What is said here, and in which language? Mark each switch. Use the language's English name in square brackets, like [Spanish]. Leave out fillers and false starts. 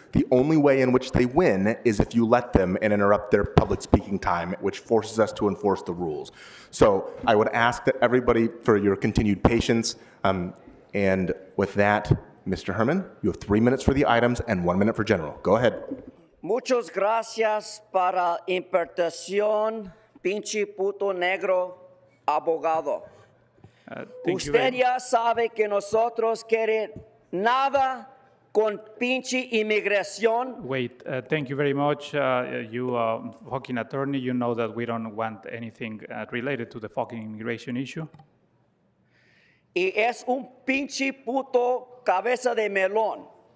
[English] The only way in which they win is if you let them and interrupt their public speaking time, which forces us to enforce the rules. So I would ask that everybody for your continued patience. And with that, Mr. Herman, you have 3 minutes for the items and 1 minute for general. Go ahead. [Spanish] Muchas gracias para interpretación, pinche puto negro, abogado. Usted ya sabe que nosotros queremos nada con pinche inmigración. [English] Wait, thank you very much. You fucking attorney, you know that we don't want anything related to the fucking immigration issue. [Spanish] Y es un pinche puto cabeza de melón.